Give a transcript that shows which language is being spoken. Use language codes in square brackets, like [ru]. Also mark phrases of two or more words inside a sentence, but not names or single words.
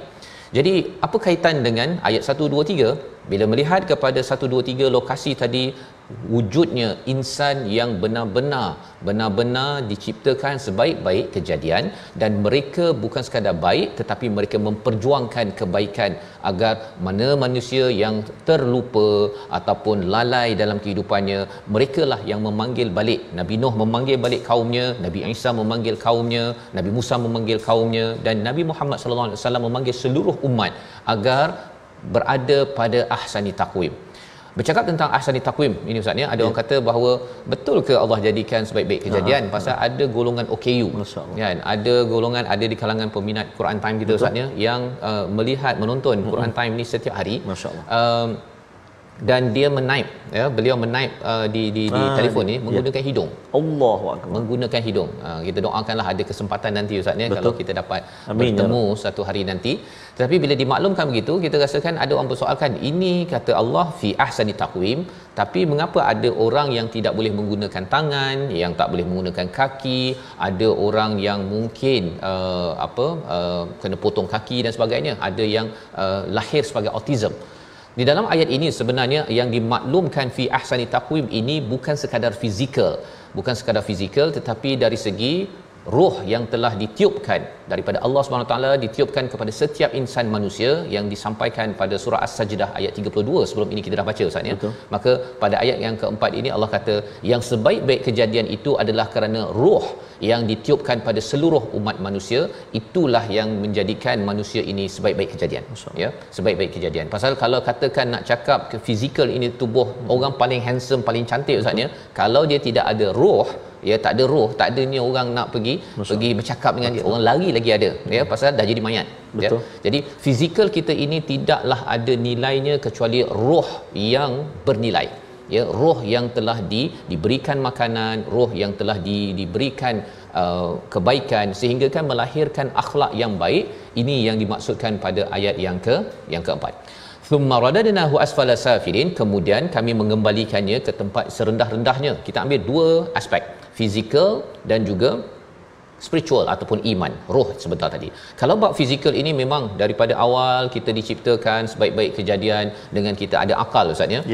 [ms] Jadi apa kaitan dengan ayat 1 2 3? Bila melihat kepada 1 2 3 lokasi tadi, wujudnya insan yang benar-benar diciptakan sebaik-baik kejadian, dan mereka bukan sekadar baik tetapi mereka memperjuangkan kebaikan agar mana manusia yang terlupa ataupun lalai dalam kehidupannya, merekalah yang memanggil balik. Nabi Nuh memanggil balik kaumnya, Nabi Isa memanggil kaumnya, Nabi Musa memanggil kaumnya, dan Nabi Muhammad [ar] صلى الله عليه وسلم [ms] memanggil seluruh umat agar berada pada [ar] أحسن تقويم. [ms] Bercakap tentang [ar] أحسن تقويم [ms] ini Ustaz ya, ada orang kata bahawa betul ke Allah jadikan sebaik-baik kejadian? Pasal ada golongan OKU kan, ada golongan, ada di kalangan peminat Quran Time kita Ustaz ya, yang melihat menonton Quran Time ni setiap hari, dan dia menaip ya, beliau menaip di telefon ni menggunakan hidung. Allahu akbar, menggunakan hidung. Kita doakanlah ada kesempatan nanti Ustaz ya, kalau kita dapat bertemu satu hari nanti. Tetapi bila dimaklumkan begitu, kita rasakan ada orang bersoalkan, ini kata Allah [ar] في أحسن تقويم, [ms] tapi mengapa ada orang yang tidak boleh menggunakan tangan, yang tak boleh menggunakan kaki, ada orang yang mungkin kena potong kaki dan sebagainya, ada yang lahir sebagai autism. Di dalam ayat ini sebenarnya yang dimaklumkan [ar] في أحسن تقويم [ms] ini bukan sekadar fizikal, tetapi dari segi roh yang telah ditiupkan daripada Allah [ar] سبحانه تعالى, [ms] ditiupkan kepada setiap insan manusia, yang disampaikan pada surah As-Sajdah ayat 32 sebelum ini kita dah baca Ustaz ya. Maka pada ayat yang keempat ini Allah kata yang sebaik-baik kejadian itu adalah kerana roh yang ditiupkan pada seluruh umat manusia, itulah yang menjadikan manusia ini sebaik-baik kejadian ya, sebaik-baik kejadian. Pasal kalau katakan nak cakap ke fizikal ini, tubuh orang paling handsome, paling cantik Ustaz ya, kalau dia tidak ada roh ya, tak ada roh, tak adanya orang nak pergi bercakap dengan dia, orang lari lagi ada ya, pasal dah jadi mayat ya. Jadi fizikal kita ini tidaklah ada nilainya kecuali roh yang bernilai ya, roh yang telah diberikan makanan, roh yang telah diberikan kebaikan sehingga kan melahirkan akhlak yang baik. Ini yang dimaksudkan pada ayat yang keempat. [ar] ثم رددناه أسفل سافلين, [ms] kemudian kami mengembalikannya ke tempat serendah-rendahnya. Kita ambil 2 aspek, fizikal dan juga spiritual ataupun iman, roh sebentar tadi. Kalau bab fizikal ini memang daripada awal kita diciptakan sebaik-baik kejadian dengan kita ada akal ustaz ya.